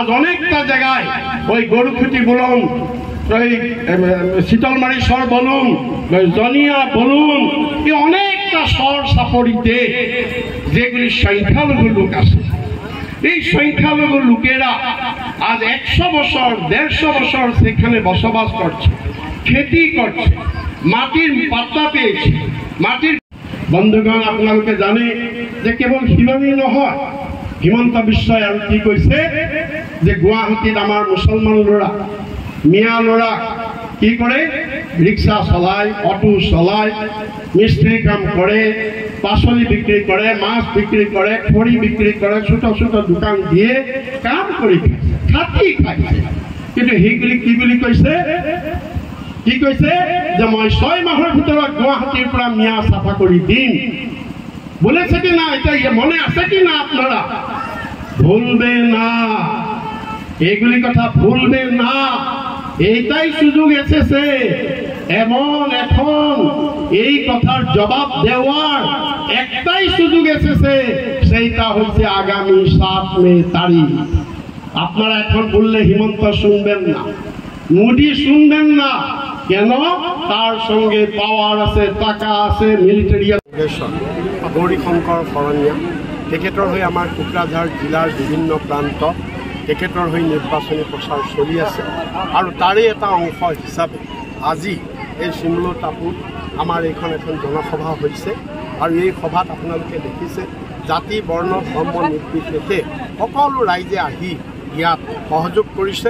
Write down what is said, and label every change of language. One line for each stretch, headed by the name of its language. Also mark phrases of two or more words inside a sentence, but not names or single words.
Bangla: অনেকটা জায়গায় ওই গরুখুটি বলুন, ওই শীতলমারি সর বলুন, জনিয়া বলুন, এই অনেকটা সর সাপড়িতে যেগুলি সংখ্যালঘু লোক আছে, এই সংখ্যালঘু লোকেরা আজ 100 বছর 150 বছর সেখানে বসবাস করছে, খেতি করছে, মাটির পাত্তা পেয়েছে, মাটির।
Assamese: বন্ধুগণ, আপনাকে জানে যে কেবল সিমানেই নহয়, হিমন্ত বিশ্ব আৰু কি কৈছে যে গুৱাহাটীত আমাৰ মুছলমান ল'ৰা, মিয়া ল'ৰা কি কৰে, ৰিক্সা চলায়, অটো চলায়, মিস্ত্রি কাম কৰে,
Bangla: পাচলি বিক্রি করে, মাছ বিক্রি করে, খড়ি বিক্রি করে, ছোট ছোট দোকান দিয়ে
Assamese: কাম কৰি খাতি খাইছে। কিন্তু সেইগুলি কি বুলি কৈছে, কি কৈছে যে মই 6 মাহৰ ভিতৰত গুৱাহাটীৰ পৰা মিয়া চাফা কৰি দিম।
Bangla: বলেছে কি না? এটা মনে আছে কি না? আপনারা ভুলবে না, এইগুলি কথা ভুলবে না। এইটাই সুযোগ এসেছে, এমন এখন এই কথার জবাব দেওয়ার একটাই সুযোগ এসেছে, সেইটা হচ্ছে আগামী 7 মে তারিখ। আপনারা এখন বললে হিমন্ত শুনবেন না, মোদী শুনবেন না, কেন? তার সঙ্গে পাওয়ার আছে, টাকা আছে, মিলিটারি।
Assamese: গৌৰীশংকৰ শৰণীয়া তেখেতৰ হৈ আমাৰ কোকৰাঝাৰ জিলাৰ বিভিন্ন প্ৰান্ত তেখেতৰ হৈ নিৰ্বাচনী প্ৰচাৰ চলি আছে। আৰু তাৰে এটা অংশ হিচাপে আজি এই চিমলো টাপুত আমাৰ এইখন এখন জনসভা হৈছে। আৰু এই সভাত আপোনালোকে দেখিছে জাতি বৰ্ণ ধৰ্ম নিৰ্বিশেষে সকলো ৰাইজে আহি ইয়াত সহযোগ কৰিছে।